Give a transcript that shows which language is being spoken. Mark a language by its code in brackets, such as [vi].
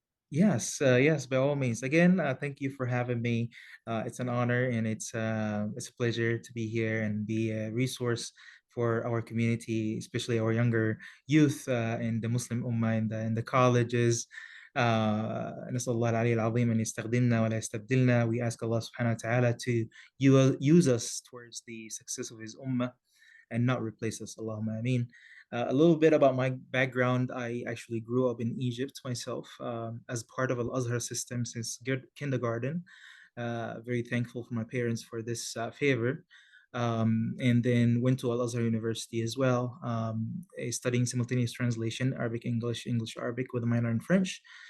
[en] Yes, by all means. Again, thank you for having me. It's an honor and it's a pleasure to be here and be a resource for our community, especially our younger youth in the Muslim Ummah in the colleges. [ar] نسأل الله العلي العظيم أن يستخدمنا ولا يستبدلنا. [en] We ask Allah subhanahu wa ta'ala to use us towards the success of His Ummah and not replace us. Allahumma ameen. A little bit about my background. I actually grew up in Egypt myself as part of Al Azhar system since kindergarten. Very thankful for my parents for this favor. And then went to Al Azhar University as well, studying simultaneous translation, Arabic, English, English, Arabic with a minor in French.